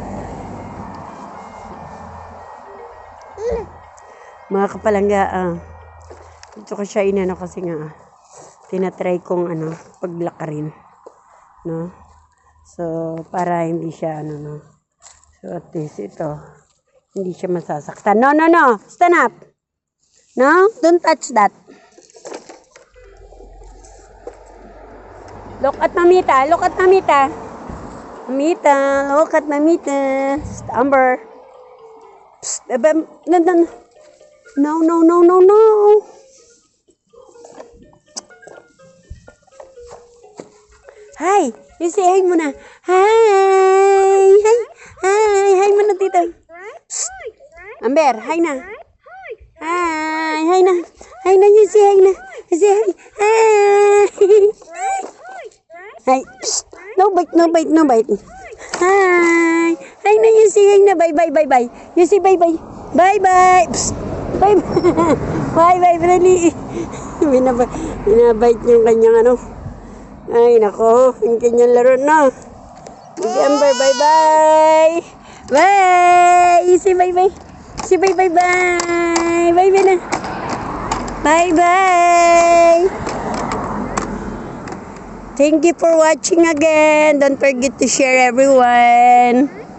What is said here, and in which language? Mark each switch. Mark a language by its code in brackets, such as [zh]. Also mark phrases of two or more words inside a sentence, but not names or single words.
[tl] Mga kapalangga, Gusto ko siya inano kasi nga, tinatry kong paglakarin. [en] No? So, [tl] para hindi siya, no. [en] So, at least [tl] ito, hindi siya masasaktan. [en] No, no, no. Stand up. No, don't touch that. Look at Mamita. Look at Mamita. Mamita. Look at Mamita. Amber. Psst. No, no, no, no, no. Hi. You say hi muna. Hi. Hi. Hi. Hi [tl] muna tito. [en] Psst. Amber, hi na. Hi. Hi na. Hi na. You say hi na. You say hi. Hi. Hi. Psst. No bite, no bite, no bite. Hi. Hi na. You say hi na. Bye, bye, bye, bye. You say bye, bye. Bye, bye. Psst. Bye, bye. Bye, bye, Brali. [tl] Binabite yung kanyang Ay, nako. Yung kanyang laro na. Amber, [en] bye, bye. Bye. You say bye, bye. Say bye, bye, bye. Bye, bye na. Bye, bye. Thank you for watching again. Don't forget to share, everyone.